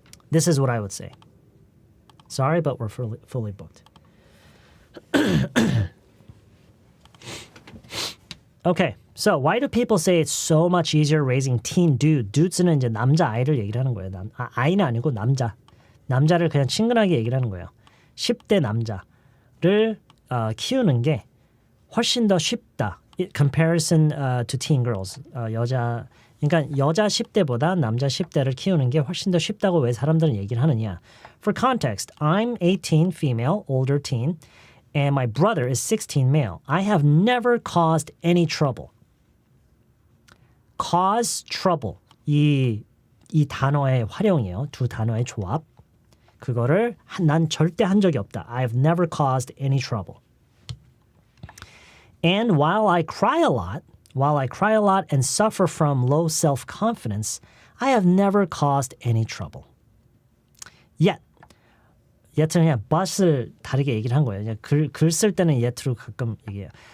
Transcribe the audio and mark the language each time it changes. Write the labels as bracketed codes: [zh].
[en] This is what I would say. Sorry, but we're fully booked. Okay, so why do people say it's so much easier raising teen dude? [ko] Dudes는 이제 남자 아이를 얘기를 하는 거예요. 아이는 아니고 남자를 그냥 친근하게 얘기를 하는 거예요. 10대 남자를 키우는 게 훨씬 더 쉽다. [en] Comparison to teen girls. [ko] 그러니까 여자 10대보다 남자 10대를 키우는 게 훨씬 더 쉽다고 왜 사람들은 얘기를 하느냐. [en] For context, I'm 18 female, older teen, and my brother is 16 male. I have never caused any trouble. Cause trouble. [ko] 이 단어의 활용이에요. 두 단어의 조합. 그거를 난 절대 한 적이 없다. [en] I've never caused any trouble. And while I cry a lot, While I cry a lot and suffer from low self-confidence, I have never caused any trouble. Yet. [ko] yet는 그냥 but을 다르게 얘기를 한 거예요. 글 쓸 때는 yet로 가끔 얘기해요.